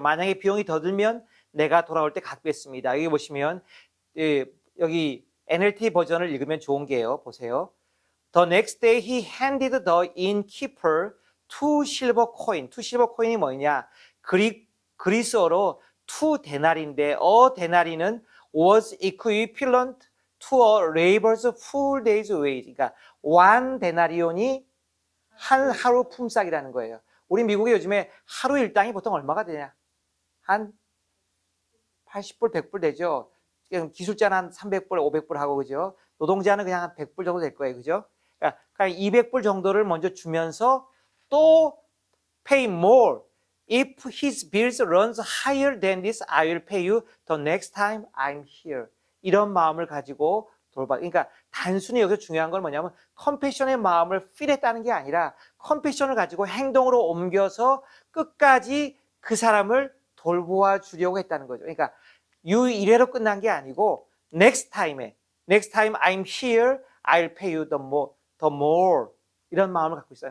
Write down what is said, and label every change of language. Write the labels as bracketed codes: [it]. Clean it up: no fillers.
[ko] 만약에 비용이 더 들면 내가 돌아올 때 갚겠습니다. 여기 보시면 여기 NLT 버전을 읽으면 좋은 게요. 보세요. [en] The next day he handed the innkeeper two silver coin. two silver coin이 [ko] 뭐냐? 그리스어로 [en] two 데나리인데 a 데나리는 was equivalent to a laborer's full day's wage. [ko] 그러니까 one 데나리온이 한 하루 품삯이라는 거예요. 우리 미국에 요즘에 하루 일당이 보통 얼마가 되냐? 한 80불, 100불 되죠. 기술자는 한 300불, 500불 하고, 그죠? 노동자는 그냥 한 100불 정도 될 거예요. 그죠? 그러니까 200불 정도를 먼저 주면서 또 [en] pay more. If his bills runs higher than this, I will pay you the next time I'm here. [ko] 이런 마음을 가지고 그러니까 단순히 여기서 중요한 건 뭐냐면 컴패션의 마음을 필했다는 게 아니라 컴패션을 가지고 행동으로 옮겨서 끝까지 그 사람을 돌보아 주려고 했다는 거죠. 그러니까 이래로 끝난 게 아니고 [en] next time I'm here, I'll pay you the more [ko] 이런 마음을 갖고 있어요.